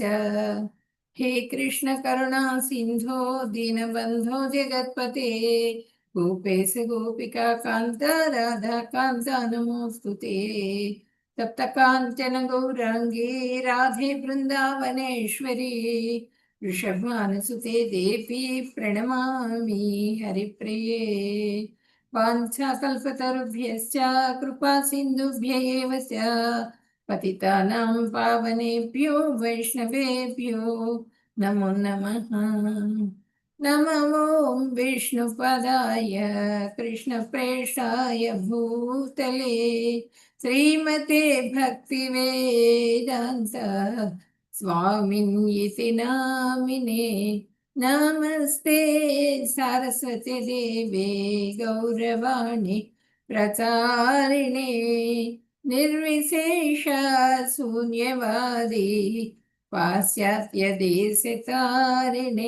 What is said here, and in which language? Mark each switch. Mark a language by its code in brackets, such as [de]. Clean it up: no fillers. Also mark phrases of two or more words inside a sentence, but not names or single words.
[sa] హే కృష్ణ కరుణా సింధో దీనబంధో జగత్పతే గోపేశ గోపికా కాంత రాధా కాంత నమోస్తుతే. తప్త కాంచన గౌరాంగీ రాధే బృందావనేశ్వరీ వృషభానుసుతే దేవి ప్రణమామి హరిప్రియే. వాంఛాకల్పతరుభ్యశ్చ కృపా సింధుభ్య ఏవ చ పతితానాం పావనేభ్యో వైష్ణవేభ్యో నమో నమః. నమో విష్ణుపదాయ కృష్ణప్రేష్టాయ భూతలే శ్రీమతే భక్తివేదాంత స్వామిన్యితి నామినే. నమస్తే సరస్వతి దేవే గౌరవాణి ప్రచారిణే నిర్విశేష శూన్యవాది పాశ్చాత్య దేశతారిణే.